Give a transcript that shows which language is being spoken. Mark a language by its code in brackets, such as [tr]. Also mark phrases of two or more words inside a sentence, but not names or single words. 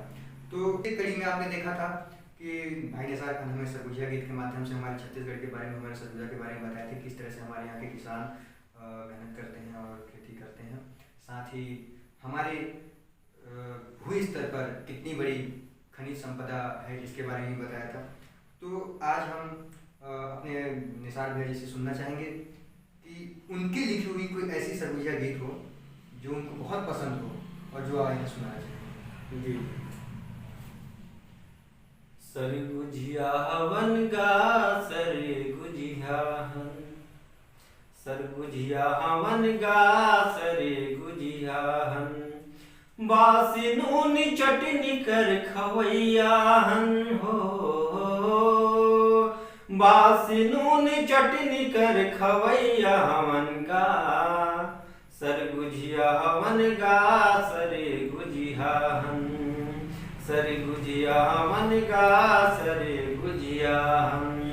[hi] तो एक कड़ी में आपने देखा था कि भाई निसार खान हमें सरगुजिया गीत के माध्यम से हमारे छत्तीसगढ़ के बारे में, हमारे सरगुजा के बारे में बताए थे, किस तरह से हमारे यहाँ के किसान मेहनत करते हैं और खेती करते हैं, साथ ही हमारे भू स्तर पर कितनी बड़ी खनिज संपदा है जिसके बारे में बताया था। तो आज हम अपने निसार भैया जी से सुनना चाहेंगे कि उनकी लिखी हुई कोई ऐसी सरगुजिया गीत हो जो उनको बहुत पसंद हो और जो आज सुनाना चाहेंगे [sgj] जी। सरगुजिया हवन गा सरगुजिया हन, सरगुजिया हवन गा सरगुजिया हन, बासी नून चटनी कर खवैया हन हो, बासी नून चटनी कर खवैया हवन गा सरगुजिया हवन गा सरगुजिया हन, सरगुजिया हवन गा सरगुजिया हन,